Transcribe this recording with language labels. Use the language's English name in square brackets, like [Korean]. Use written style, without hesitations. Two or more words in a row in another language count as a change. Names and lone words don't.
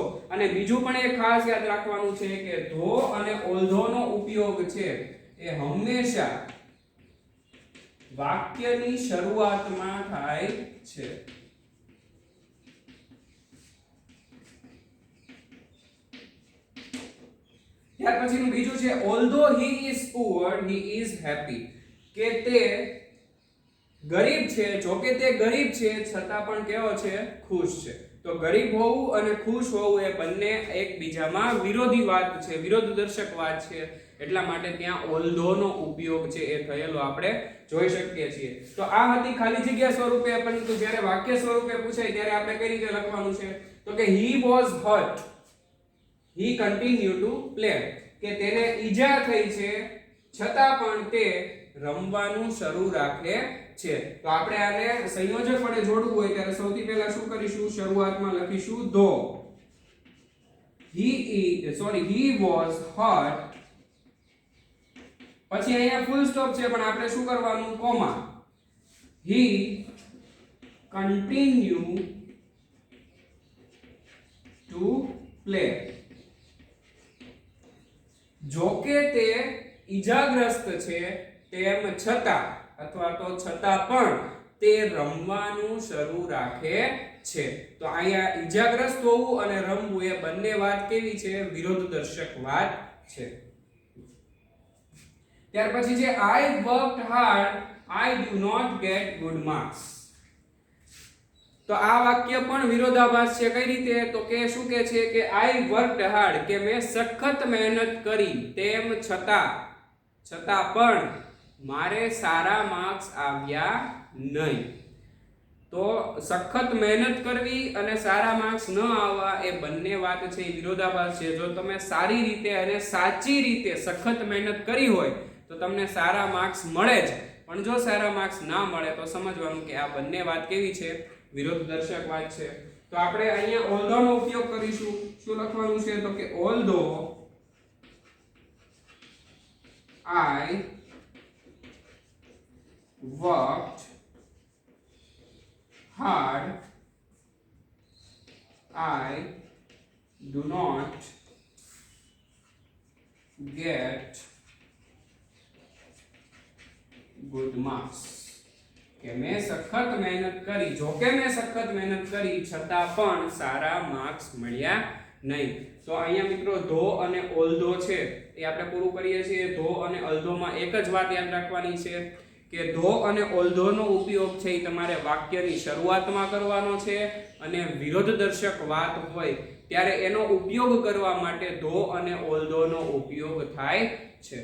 [Gujarati] અને બીજું પણ એક ખાસ યાદ રાખવાનું છે કે ધો અને ઓલ્ધો નો ઉપયોગ છે એ હંમેશા વાક્યની શરૂઆતમાં થાય છે. ત્યાર પછીનું બીજું છે [English] although he is poor he is happy. [Gujarati] કે તે ગરીબ છે, જો કે તે ગરીબ છે છતાં પણ કેવો છે? ખુશ છે. તો ગરીબ હોવું અને ખુશ હોવું એ બંને એકબીજામાં વિરોધી વાત છે, વિરોધદર્શક વાત છે. એટલા માટે ત્યાં although નો ઉપયોગ છે એ થયેલો આપણે જોઈ શકીએ છીએ. તો આ હતી ખાલી જગ્યા સ્વરૂપે, પરંતુ જ્યારે વાક્ય સ્વરૂપે પૂછાય ત્યારે આપણે કઈ રીતે લખવાનું છે? તો કે [English] he was hurt, he continued to play. [Gujarati] કે તેને ઈજા થઈ છે છતાં પણ તે રમવાનું શરૂ રાખે છે. તો આપણે આને સંયોજક વડે જોડવું હોય ત્યારે સૌથી પહેલા શું કરીશું? શરૂઆતમાં લખીશું [English] though he was hurt. [Gujarati] પછી અહીંયા [English] full stop [Gujarati] છે પણ આપણે શું કરવાનું? કોમા. [English] he continued to play. જો કે તે ઈજાગ્રસ્ત છે તેમ છતાં અથવા તો છતાં પણ તે રમવાનું શરૂ રાખે છે. તો અહીંયા ઈજાગ્રસ્ત હોવું અને રમવું એ બંને વાત કેવી છે? વિરોધદર્શક વાત છે. ત્યાર પછી છે I worked hard, I do not get good marks. તો આ વાક્ય પણ વિરોધાભાસ છે. કઈ રીતે? તો કે શું કે છે કે I worked hard, કે મેં સખત મહેનત કરી તેમ છતાં પણ મારે સારા માર્ક્સ આવ્યા નહીં. તો સખત મહેનત કરવી અને સારા માર્ક્સ ન આવવા એ બંને વાત છે એ વિરોધાભાસ છે. જો તમે સારી રીતે અને સાચી રીતે સખત મહેનત કરી હોય તો તમને સારા માર્ક્સ મળે જ, પણ જો સારા માર્ક્સ ના મળે તો સમજવાનું કે આ બંને વાત કેવી છે? વિરોધદર્શક વાત છે. તો આપણે અહીંયા although નો ઉપયોગ કરીશું. શું લખવાનું છે? તો કે although I worked hard, I do not get good marks. કે મેં સખત મહેનત કરી, જો કે મેં સખત મહેનત કરી છતાં પણ સારા માર્ક્સ મળ્યા નહીં. તો અહીંયા મિત્રો ધો અને although છે એ આપણે પૂરું કરીએ છીએ. ધો અને although માં એક જ વાત યાદ રાખવાની છે કે ધો અને although નો ઉપયોગ છે એ તમારે વાક્યની શરૂઆતમાં કરવાનો છે, અને વિરોધદર્શક વાત હોય ત્યારે એનો ઉપયોગ કરવા માટે ધો અને although નો ઉપયોગ થાય છે.